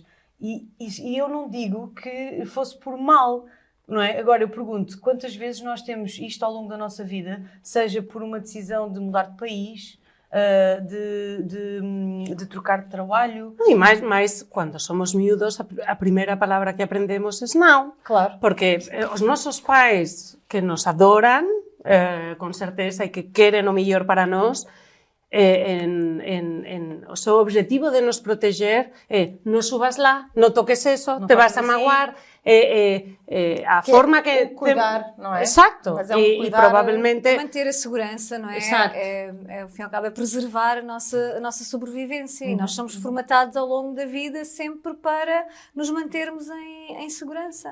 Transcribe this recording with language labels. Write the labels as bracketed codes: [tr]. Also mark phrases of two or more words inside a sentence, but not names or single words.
[pt] E eu não digo que fosse por mal, não é? Agora eu pergunto, quantas vezes nós temos isto ao longo da nossa vida, seja por uma decisão de mudar de país, de trocar de trabalho. E mais quando somos miúdos, a primeira palavra que aprendemos é não. Claro. [gl] Porque os nosos pais, que nos adoran, con certeza, e que queren o mellor para nós, o seu objetivo de nos proteger é: non subas lá, non toques eso, te vas a magoar, a forma que... [pt] Cuidar, não é? Exacto, Mas é e provavelmente... Manter a segurança, não é? Exato. Ao fim e ao cabo, é preservar a nossa sobrevivência, e nós somos formatados ao longo da vida sempre para nos mantermos em segurança.